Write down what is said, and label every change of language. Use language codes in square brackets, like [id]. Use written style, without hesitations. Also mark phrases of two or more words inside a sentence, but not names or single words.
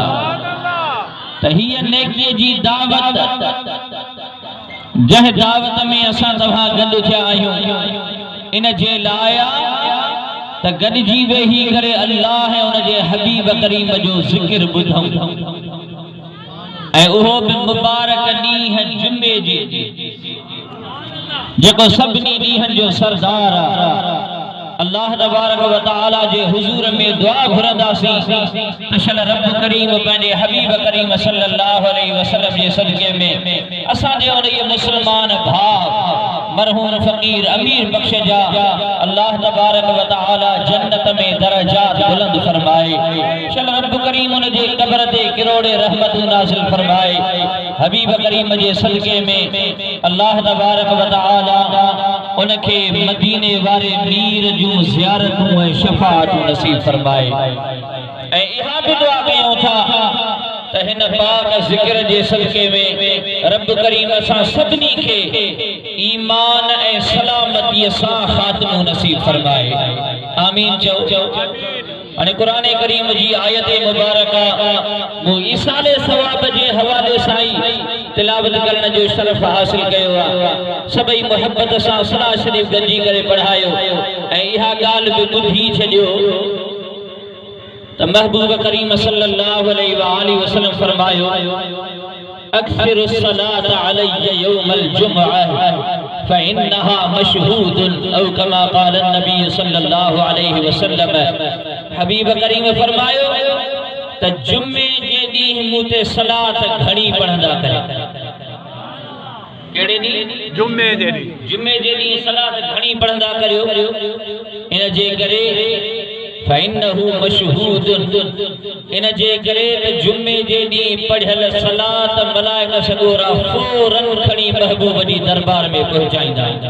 [sd] त हीअ नेकीअ जी दावत जंहिं दावत में असां तव्हां गॾु थिया आहियूं इन जे लाइ त गॾिजी वेही करे अल्लाह ऐं उन जे हबीब करीम जो ज़िक्र ॿुधूं ऐं उहो बि मुबारक ॾींहुं जुमे जे जेको सभिनी ॾींहंनि जो सरदार आहे। अल्लाह तबारक व तआला जे हुजूर में दुआ घुरंदासीं अशल रब करीम पंहिंजे हबीब करीम सल्लल्लाहु अलैहि वसल्लम जे सदके में असां जे उन मुसलमान भाउ मरहूम फ़कीर अमीर बख्श जा अल्लाह तबारक व तआला जन्नत में दरजात बुलंद फरमाए। अशल रब करीम उन जे क़ब्र ते किरोड़े रहमतूं नाज़िल फरमाए। हबीब करीम जे सदके में अल्लाह तबारक व तआला उनखे मदीने वारे मीर जूं ज़ियारतूं ऐं शफ़ाअतूं नसीब फरमाए। ऐं इहा बि दुआ कयूं था त हिन पाक ज़िक्र जे सदके में रब करीम असां सभिनी खे ईमान ऐं सलामतीअ सां ख़ात्मो नसीब फरमाए। आमीन चओ। हाणे क़ुरान करीम जी आयत मुबारक मूं ईसाले सवाब जे हवाले सां ई तिलावत करण जो शरफ़ हासिल कयो आहे। सभई मुहब्बत सां सलाह शरीफ गंजी करे पढ़ायो ऐं इहा ॻाल्हि बि ॿुधी छॾियो त महबूब करीम सल्लल्लाहु अलैहि व आलिहि वसल्लम फरमायो [ar] أكثروا الصلاة عليّ يوم الجمعة فإنها مشهود أو كما قال النبي صلى الله عليه وسلم. [sd] हबीब करीम फरमायो त जुमे जे ॾींहुं मूं ते सलात घणी पढ़ंदा कयो। केड़े दी जुम्मे जे दी सलात घणी पढ़ंदा करियो इन जे करे [ar] فإنه مشهود [sd] इन जे करे जुम्मे जे दी पढ़ियल सलात मलाइका सगोरा फौरन खणी महबूब जी दरबार में पहुंचाईंदा।